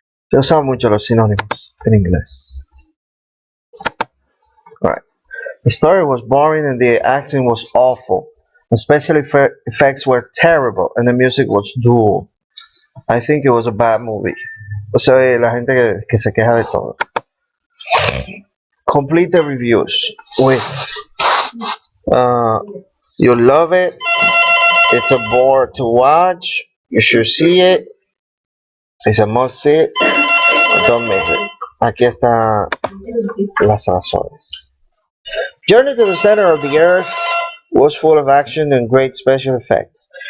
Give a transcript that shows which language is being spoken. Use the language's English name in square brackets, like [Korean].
[Spanish] Se usan mucho los sinónimos en inglés. [English] Alright. The story was boring and the acting was awful. The special effects were terrible and the music was dull. I think it was a bad movie. [Spanish] O sea, la gente que se queja de todo. [English] Complete the reviews with you love it, it's a bore to watch, you should see it, it's a must see, don't miss it. [Spanish] Aquí están las razones. [English] Journey to the Center of the Earth was full of action and great special effects.